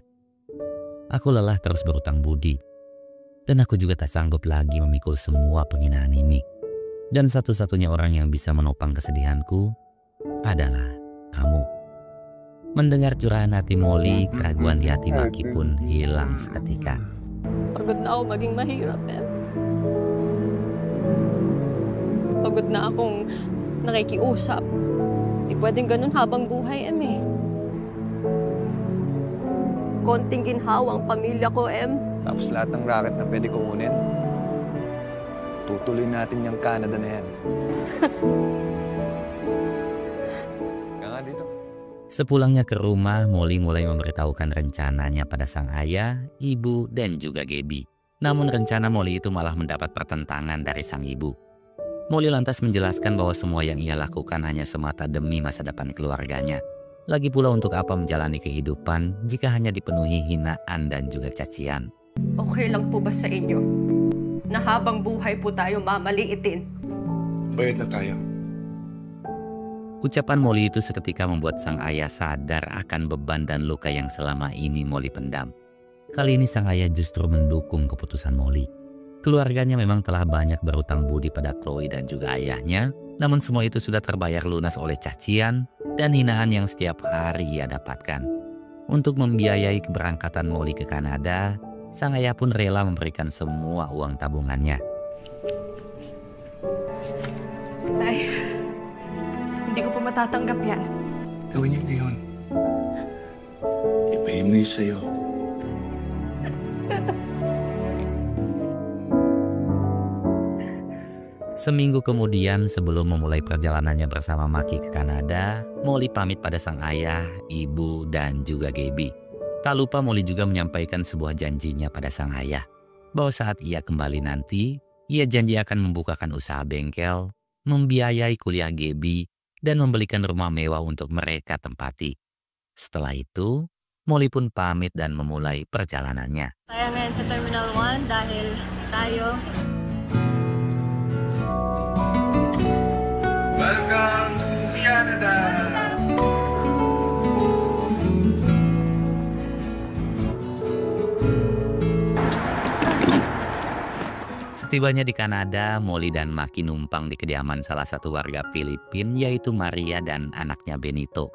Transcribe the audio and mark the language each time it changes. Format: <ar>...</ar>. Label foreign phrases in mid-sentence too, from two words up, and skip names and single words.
<id>Aku lelah terus berutang budi. Dan aku juga tak sanggup lagi memikul semua penghinaan ini. Dan satu-satunya orang yang bisa menopang kesedihanku adalah kamu. Mendengar curahan hati Molly, keraguan di hati Maki pun hilang seketika.</id> <tl>Pagod na ako maging mahirap, eh. Pagod na akong nakikiusap. Di pwedeng ganun habang buhay, Em, eh. Konting ginhawang pamilya ko, Em. Tapos lahat ng racket na pwede kukunin. Tutuloy natin yung Canada na yan. Kaya dito.</tl> <id>Sepulangnya ke rumah, Molly mulai memberitahukan rencananya pada sang ayah, ibu, dan juga Gaby. Namun rencana Molly itu malah mendapat pertentangan dari sang ibu. Molly lantas menjelaskan bahwa semua yang ia lakukan hanya semata demi masa depan keluarganya. Lagi pula untuk apa menjalani kehidupan jika hanya dipenuhi hinaan dan juga cacian.</id> <tl>Okay lang po ba sa inyo na habang buhay po tayo mamaliitin? Bayad na tayo.</tl> <id>Ucapan Molly itu seketika membuat sang ayah sadar akan beban dan luka yang selama ini Molly pendam. Kali ini sang ayah justru mendukung keputusan Molly. Keluarganya memang telah banyak berutang budi pada Chloe dan juga ayahnya, namun semua itu sudah terbayar lunas oleh cacian dan hinaan yang setiap hari ia dapatkan. Untuk membiayai keberangkatan Molly ke Kanada, sang ayah pun rela memberikan semua uang tabungannya.</id> <tl>Nay, hindi ko po matatanggap yan. Gawin niyo ngayon. Ipahin mo yung sa'yo.</tl> <id>Seminggu kemudian sebelum memulai perjalanannya bersama Maki ke Kanada, Molly pamit pada sang ayah, ibu, dan juga Gaby. Tak lupa Molly juga menyampaikan sebuah janjinya pada sang ayah, bahwa saat ia kembali nanti, ia janji akan membukakan usaha bengkel, membiayai kuliah Gaby, dan membelikan rumah mewah untuk mereka tempati. Setelah itu, Molly pun pamit dan memulai perjalanannya.</id> <tl>Tayo ngayon sa Terminal 1 dahil tayo...</tl> <en>Welcome to Canada!</en> <id>Setibanya di Kanada, Molly dan Maki numpang di kediaman salah satu warga Filipina, yaitu Maria dan anaknya Benito.</id>